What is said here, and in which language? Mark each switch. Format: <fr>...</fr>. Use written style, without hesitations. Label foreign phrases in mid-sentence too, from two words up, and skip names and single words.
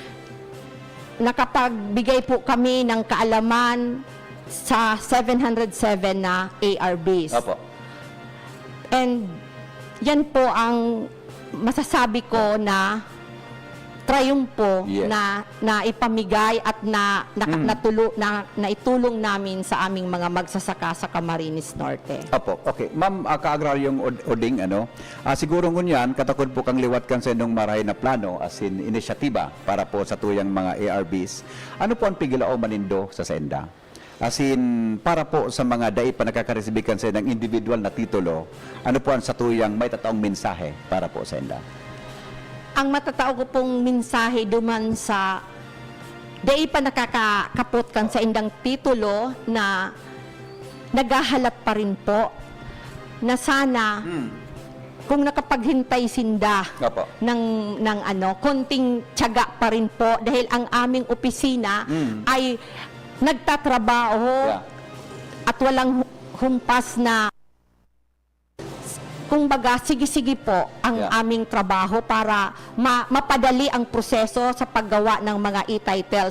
<tl>Nakapagbigay po kami ng kaalaman sa 707 na ARBs. Opo. And yan po ang masasabi ko na triumpo</tl> <en>Yes.</en> <tl>na ipamigay at naitulong namin sa aming mga magsasaka sa Camarines Norte. Opo, okay.</tl> <bik>Ma'am, Kaagraryong Oding, siguro ngunyan, katakod po kang liwat kan sa inyong maray na plano, as in, inisyatiba para po sa tuyang mga ARBs. Ano po ang pigilao manindo sa senda? As in, para po sa mga dai pa nakakareceive sa ng individual na titulo, ano po ang sa tuyang may tataong mensahe para po sa senda? Ang matatao ko pong mensahe duman sa dai pa nakakakapot kan sa indang titulo na naghahalap</bik> <tl>pa rin po</tl> <bik>na sana kung nakapaghintay sinda</bik> <tl>Opo. ng konting tiyaga pa rin po dahil ang aming opisina ay nagtatrabaho at walang humpas na kumbaga, sige-sige po ang aming trabaho para mapadali ang proseso sa paggawa ng mga e-titles.</tl>